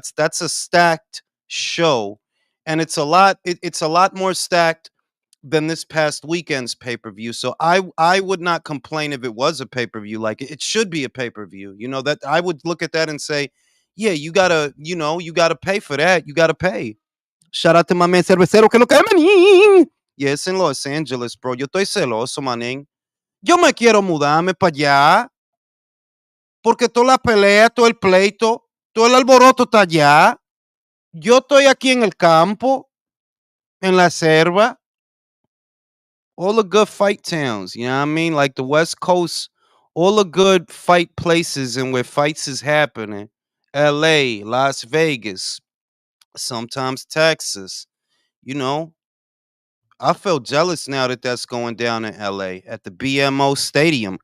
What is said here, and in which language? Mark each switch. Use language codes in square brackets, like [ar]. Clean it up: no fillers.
[en] That's a stacked show, and it's a lot more stacked than this past weekend's pay-per-view. So I would not complain if it was a pay-per-view. Like it should be a pay-per-view. That I would look at that and say, yeah, you gotta pay for that. You gotta pay. Shout out to my man Cervecero [es] que lo que manín. [en] Yes, in Los Angeles, bro. [es] Yo estoy celoso, manín. Yo me quiero mudarme para allá. Porque toda la pelea, todo el pleito, todo el alboroto está allá. Yo estoy aquí en el campo, en la selva. [en] All the good fight towns, you know what I mean? Like the West Coast, all the good fight places and where fights is happening. LA, Las Vegas, sometimes Texas. You know, I feel jealous now that that's going down in LA at the BMO Stadium.